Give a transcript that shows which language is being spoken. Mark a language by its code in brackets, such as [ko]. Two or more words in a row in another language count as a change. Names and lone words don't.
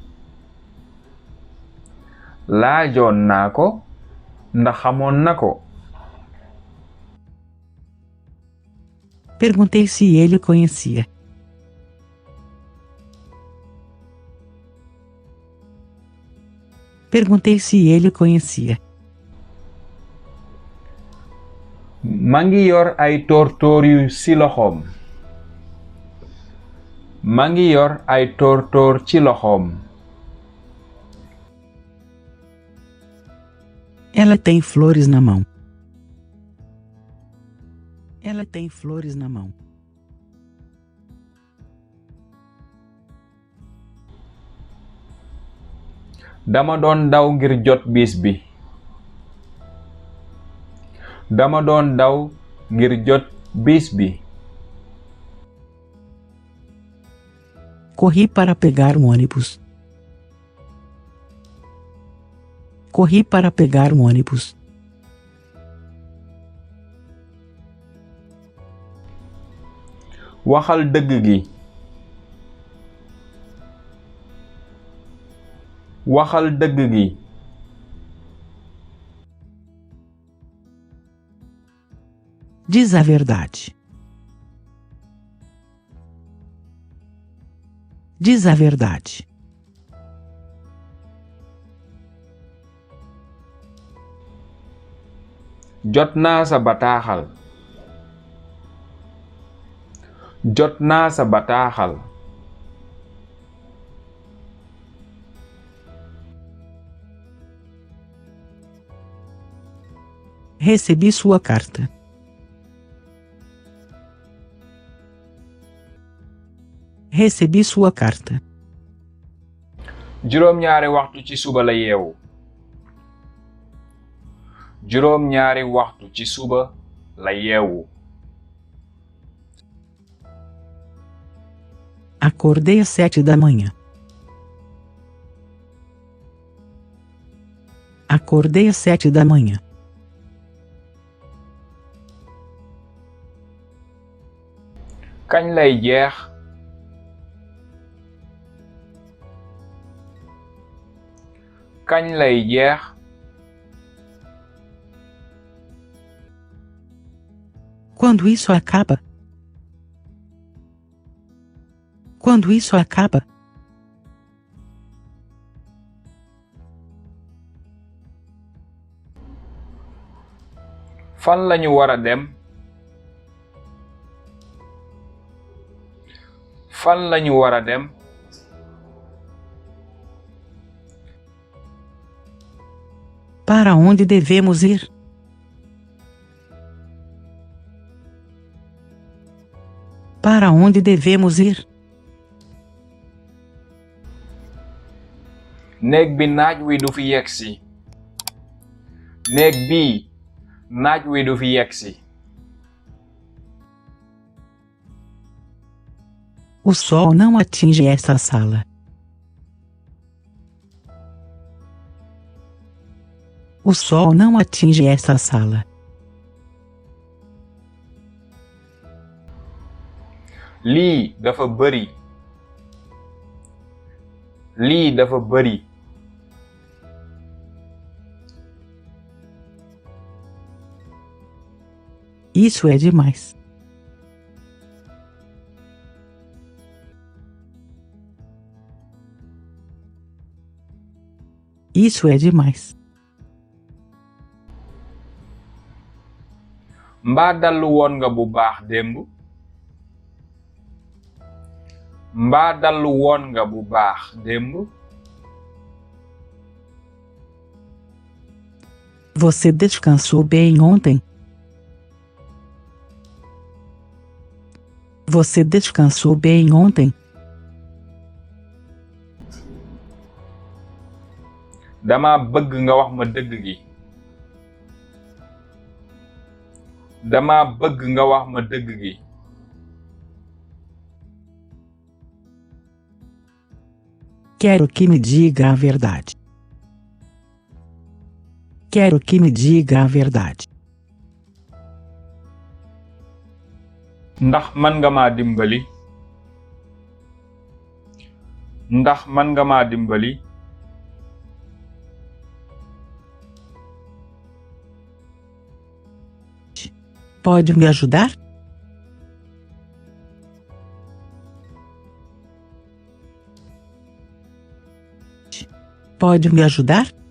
[wo] Laajoon naa ko ndax xamoon na ko. [pt] Perguntei se ele conhecia. Perguntei se ele conhecia. [wo] Ma ngi yor ay tóortóor yu ci loxoom. Ma ngi yor ay tóortóor ci loxoom. [pt] Ela tem flores na mão. Ela tem flores na mão. [wo] Dama doon daw ngir jot bis bi. Dama doon daw ngir jot bis bi. [pt] Corri para pegar um ônibus. Corri para pegar um ônibus. [wo] Waxal dëgg gi. Waxal dëgg gi. [pt] Diz a verdade. Diz a verdade. [wo] Jot naa sa bataaxal. Jot naa sa bataaxal. [pt] Recebi sua carta. Recebi sua carta. [wo] Juróom-ñaari waxtu ci suba la yeewu. Juróom-ñaari waxtu ci suba la yeewu. [pt] Acordei às 7 da manhã. Acordei às 7 da manhã. [wo] Kañ lay jeex. Kañ lay jeex. [pt] Quando isso acaba? Quando isso acaba? [wo] Fan lañu wara dem? Fan lañu wara dem? [pt] Para onde devemos ir? Para onde devemos ir? [wo] néeg bi naaj wi du fi yegsi. néeg bi naaj wi du fi yegsi. [pt] O sol não atinge esta sala. O sol não atinge esta sala. [wo] lii dafa bari. lii dafa bari. [pt] Isso é demais. Isso é demais. [wo] mbaa dallu woon nga bu baax démb. mbaa dallu woon nga bu baax démb. [pt] Você descansou bem ontem? Você descansou bem ontem? [wo] dama bëgg nga wax ma dëgg gi. dama bëgg nga wax ma dëgg gi. [pt] Quero que me diga a verdade. Quero que me diga a verdade. [wo] ndax man nga ma dimbali. ndax man nga ma dimbali. [pt] Pode me ajudar? Pode me ajudar?